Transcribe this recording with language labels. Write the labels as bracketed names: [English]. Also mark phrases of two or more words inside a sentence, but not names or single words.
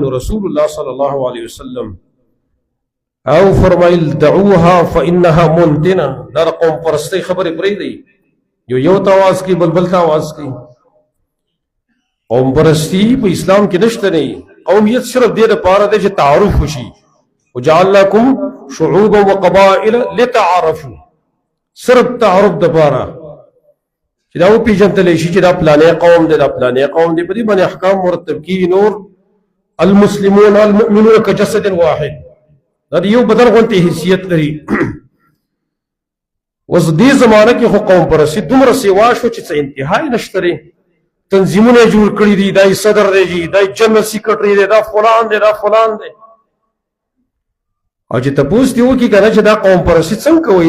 [Pashto] نو رسول الله [Arabic] صلی الله علیه وسلم [Pashto] او فرمایل [Arabic] دعوها فانها منتنه. [Pashto] دا د قوم پرستۍ خبرې پرېږدئ. یو ته آواز کوي بل ته آواز کوي. قوم پرستي په اسلام کې نشته نه. قومیت صرف دې دپاره دی چې تعارف وشي. [Arabic] وجعلناکم شعوبا وقبائل لتعارفوا. [Pashto] صرف تعارف دپاره چې دا وپېژندلی شي چې دا پلانې قوم دی، دا پلانې قوم دی. په دې باندې احکام مرتب کېږي. [Arabic] نور المسلمون المؤمنون کجسد واحد. [Pashto] دا د یو بدن غوندې حیثیت لري. اوس دې زمانه کې خو قوم پرستي دومره سیوا شو چې څه انتها یې نشته دی. تنظیمونه یې جوړ کړي دي، دا یې صدر دی جي، دا یې [English] general secretary [Pashto] دی، دا فلان دی، دا فلان دی. او چې تپوس دې وکړي که نه چې دا قوم پرستي څنګه کوئ؟